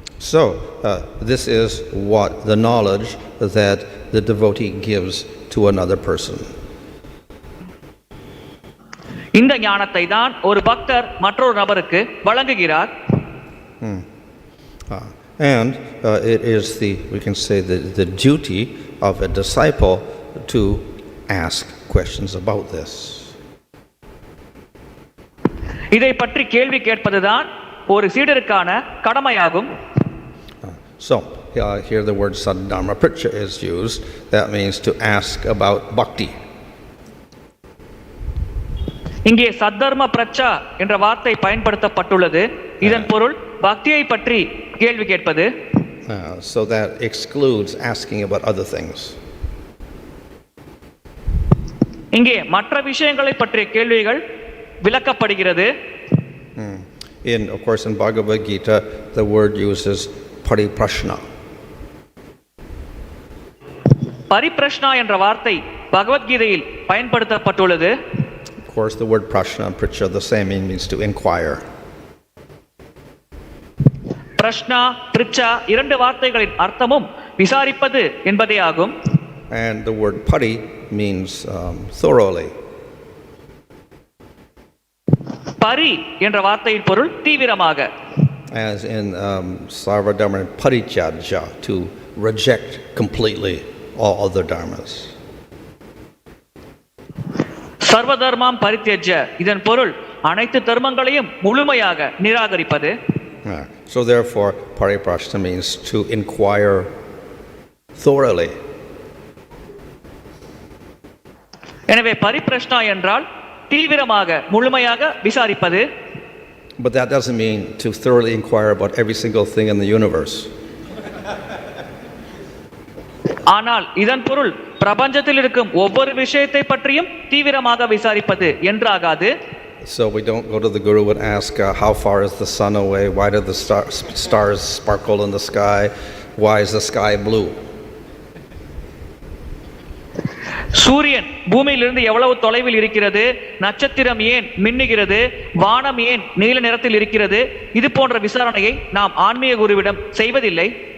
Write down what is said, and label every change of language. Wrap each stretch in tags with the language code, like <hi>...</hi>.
<en>So this is what the knowledge that the devotee gives to another person.</en> <ta>இந்த ஞானத்தை தான் ஒரு பக்தர் மற்றொரு நபருக்கு வழங்குகிறார்.</ta> <en>And it is we can say the duty of a disciple to ask questions about this.</en> <ta>இதை பற்றி கேள்வி கேட்பதுதான் ஒரு சீடருக்கான கடமையாகும்.</ta> <en>So here the word saddharma papraccha is used. That means to ask about bhakti.</en> <ta>இங்கே சத்தர்ம பிரச்சா என்ற வார்த்தை பயன்படுத்தப்பட்டுள்ளது. இதன் பொருள் பக்தியை பற்றி கேள்வி கேட்பது.</ta> <en>So that excludes asking about other things.</en> <ta>இங்கே மற்ற விஷயங்களை பற்றிய கேள்விகள் விளக்கப்படுகிறது.</ta> <en>Of course, in Bhagavad Gita, the word uses papraccha.</en> <ta>பரிப்ரஷ்னா என்ற வார்த்தை பகவத்கீதையில் பயன்படுத்தப்பட்டுள்ளது.</ta> <en>Of course, the word prashna and pracha the same means to inquire.</en> <ta>பிரஷ்னா பிரிச்சா இரண்டு வார்த்தைகளின் அர்த்தமும் விசாரிப்பது என்பதே ஆகும்.</ta> <en>And the word pari means thoroughly.</en> <ta>பரி என்ற வார்த்தையின் பொருள் தீவிரமாக.</ta> <en>As in</en> <sa>sarvadharma parityajya,</sa> <en>to reject completely all other dharmas.</en> <sa>சர்வதர்மம் பரித்யஜ்ய,</sa> <ta>இதன் பொருள் அனைத்து தர்மங்களையும் முழுமையாக நிராகரிப்பது.</ta> <en>So therefore pariprashna means to inquire thoroughly.</en> <ta>எனவே பரிப்ரஷ்னா என்றால் தீவிரமாக முழுமையாக விசாரிப்பது.</ta> <en>But that doesn't mean to thoroughly inquire about every single thing in the universe.</en> <ta>ஆனால் இதன் பொருள் பிரபஞ்சத்தில் இருக்கும் ஒவ்வொரு விஷயத்தை பற்றியும் தீவிரமாக விசாரிப்பது என்றாகாது.</ta> <en>So we don't go to the guru and ask how far is the sun away, why do the stars sparkle in the sky, why is the sky blue?</en> <ta>சூரியன் பூமியிலிருந்து எவ்வளவு தொலைவில் இருக்கிறது, நட்சத்திரம் ஏன் மின்னுகிறது, வானம் ஏன் நீல நிறத்தில் இருக்கிறது, இது போன்ற விசாரணையை நாம் ஆன்மீக குருவிடம் செய்வதில்லை.</ta>